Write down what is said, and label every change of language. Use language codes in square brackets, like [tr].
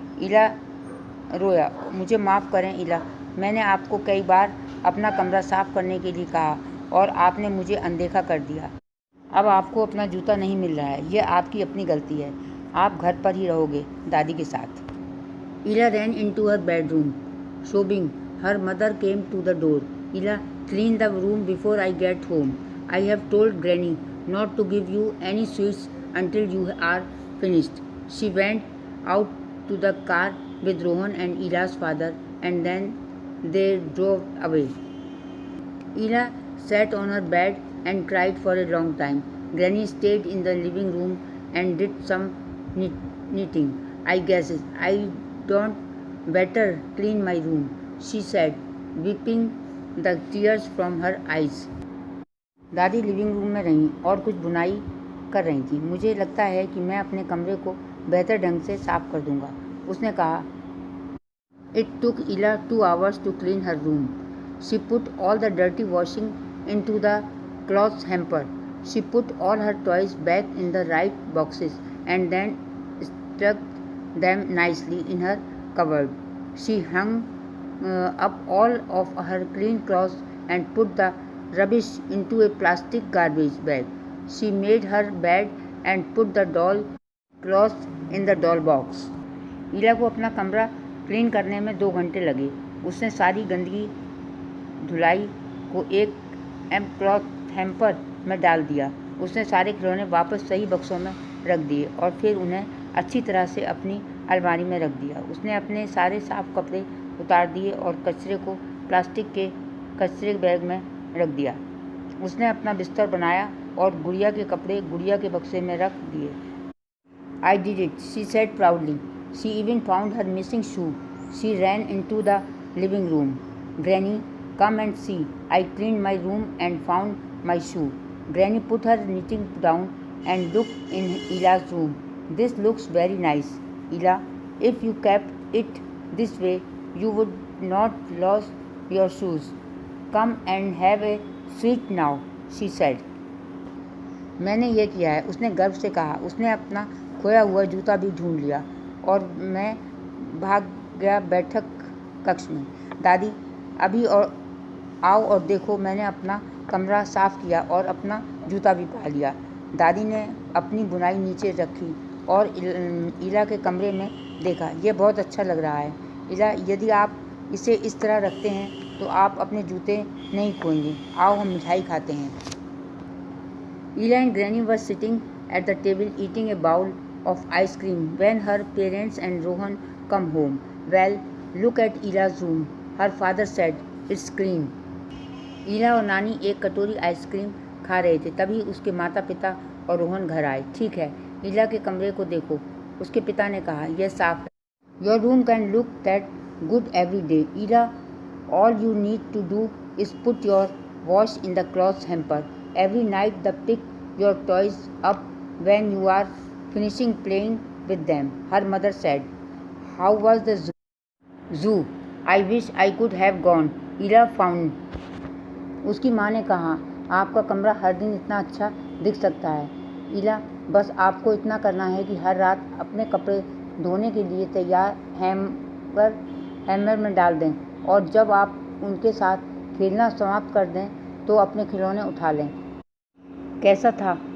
[hi] इला रोया। "मुझे माफ़ करें इला। मैंने आपको कई बार अपना कमरा साफ करने के लिए कहा और आपने मुझे अनदेखा कर दिया। अब आपको अपना जूता नहीं मिल रहा है। यह आपकी अपनी गलती है। आप घर पर ही रहोगे दादी के साथ।" [en] Ella ran into her bedroom, sobbing. Her mother came to the door. "Ella, clean the room before I get home. I have told Granny not to give you any sweets until you are finished." She went out to the car with Rohan and Ella's father, and then they drove away. Ella sat on her bed and cried for a long time. Granny stayed in the living room and did some knitting. "I guess I don't better clean my room," she said, wiping the tears from her eyes. [hi] दादी living room में रहीं और कुछ बुनाई कर रही थी। "मुझे लगता है कि मैं अपने कमरे को बेहतर ढंग से साफ कर दूंगा," उसने कहा। [en] It took Ella 2 hours to clean her room. She put all the dirty washing into the cloth hamper. She put all her toys back in the right boxes and then stuck them nicely in her cupboard. She hung up all of her clean clothes and put the rubbish into a plastic garbage bag. She made her bed and put the doll clothes in the doll box. [hi] ईला को अपना कमरा clean करने में 2 घंटे लगे। उसने सारी गंदगी धुलाई को एक क्लॉथ हैम्पर में डाल दिया। उसने सारे खिलौने वापस सही बक्सों में रख दिए और फिर उन्हें अच्छी तरह से अपनी अलमारी में रख दिया। उसने अपने सारे साफ कपड़े उतार दिए और कचरे को प्लास्टिक के कचरे बैग में रख दिया। उसने अपना बिस्तर बनाया और गुड़िया के कपड़े गुड़िया के बक्से में रख दिए। [en] "I did it," she said proudly. She even found her missing shoe. She ran into the living room. "Granny, come and see. I cleaned my room and found my shoe." Granny put her knitting down and looked in Ella's room. "This looks very nice, Ella. If you kept it this way, you would not lose your shoes. Come and have a sweet now," she said. [hi] "मैंने ये किया है," उसने गर्व से कहा। "उसने अपना खोया हुआ जूता भी ढूंढ लिया और मैं भाग गया बैठक कक्ष में। दादी, अभी और आओ और देखो, मैंने अपना कमरा साफ किया और अपना जूता भी पा लिया।" दादी ने अपनी बुनाई नीचे रखी और इला के कमरे में देखा। "यह बहुत अच्छा लग रहा है इला। यदि आप इसे इस तरह रखते हैं तो आप अपने जूते नहीं खोएंगे। आओ हम मिठाई खाते हैं।" [en] Ella and Granny were sitting at the table eating a bowl of ice cream when her parents and Rohan come home. "Well, look at Ella's room," her father said. "It's clean." [hi] ईला और नानी एक कटोरी ice cream खा रहे थे। तभी उसके माता पिता और रोहन घर आए। "ठीक है, ईला के कमरे को देखो," उसके पिता ने कहा। "यह साफ है। [en] Your room can look that good every day, Ella. All you need to do is put your wash in the cloth hamper. Every night pick your toys up when you are finishing playing with them," her mother said. "How was the zoo? I wish I could have gone," Ella found. [hi] उसकी माँ ने कहा, "आपका कमरा हर दिन इतना अच्छा दिख सकता है ईला। बस आपको इतना करना है कि हर रात अपने कपड़े धोने के लिए तैयार हैमर में डाल दें और जब आप उनके साथ खेलना समाप्त कर दें तो अपने खिलौने उठा लें।" "कैसा था?